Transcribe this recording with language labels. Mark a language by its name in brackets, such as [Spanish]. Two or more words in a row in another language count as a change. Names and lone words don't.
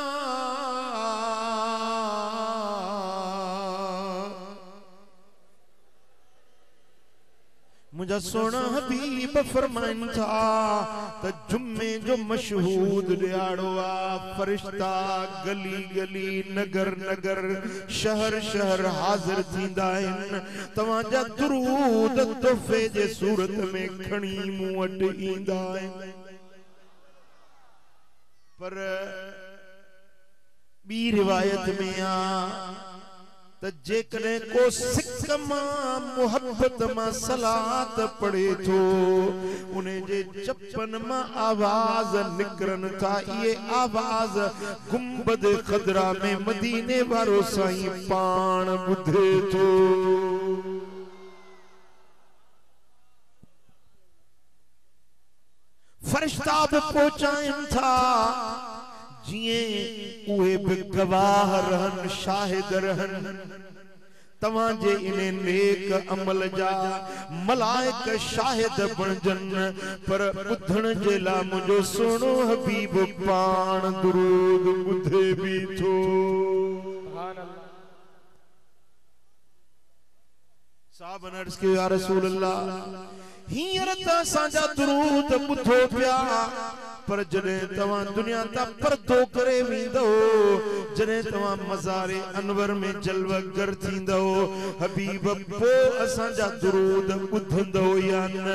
[Sindhi] मुझा सोना हबीब फरमाइन था त जुम्मे जो मशहूद दिहाड़ो आ, फरिश्ता गली गली नगर नगर शहर शहर हाजिर थींदा आहिनि, तव्हांजा दुरूद तोहफे जे सूरत में खणी मूं वटि ईंदा आहिनि। पर बी रिवायत में आ त जेकॾहिं को सिक मां मोहब्बत मां सलात पढ़े थो, उन्हें जे चपन मां आवाज निकरन था, ये आवाज गुंबद खदरा में मदीने वारो साईं पाण ॿुधे थो। फरिश्ता भी पहुंचाइन था, जिए उहे भी गवाह रहन, शाहिद रहन तवांजे इने नेक अमल जा, मलाइक शाहिद बणजन। पर ॿुधण जे लाइ मुंहिंजो सुहिणो हबीब पाण दुरूद ॿुधे भी थो। साहब अर्ज़ कयो [Arabic] يا رسول الله, [Sindhi] हींअर त असांजा दुरूद ॿुधो पिया, पर जॾहिं तव्हां दुनिया तां परदो करे वेंदो, जॾहिं तव्हां मज़ारे अनवर में जलवगर थींदो, हबीब पोइ असांजा दुरूद ॿुधंदो या न?